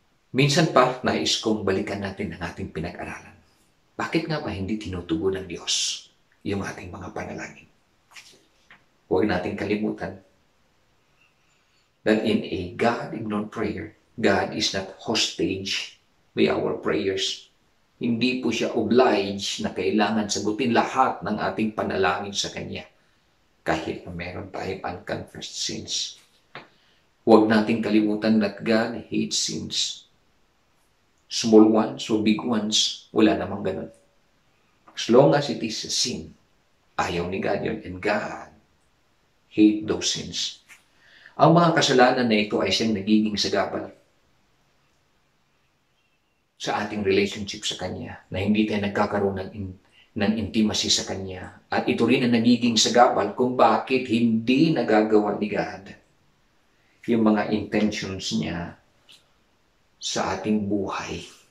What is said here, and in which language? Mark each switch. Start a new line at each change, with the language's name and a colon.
Filipino: Minsan pa, nais kong balikan natin ang ating pinag-aralan. Bakit nga ba hindi tinutugon ng Diyos yung ating mga panalangin? Huwag natin kalimutan
English: that in a God-ignored prayer, God is not hostage by our prayers.
Filipino: Hindi po siya obliged na kailangan sagutin lahat ng ating panalangin sa Kanya kahit na meron tayong
English: unconfessed sins.
Filipino: Huwag natin kalimutan
English: that God hates sins. Small ones or big ones,
Filipino: wala namang ganun.
English: As long as it is a sin,
Filipino: ayaw ni God yun.
English: And God hate those sins.
Filipino: Ang mga kasalanan na ito ay siyang nagiging sagabal sa ating relationship sa Kanya, na hindi tayo nagkakaroon ng intimacy sa Kanya. At ito rin ang nagiging sagabal kung bakit hindi nagagawa ni God yung mga intentions niya sa ating buhay.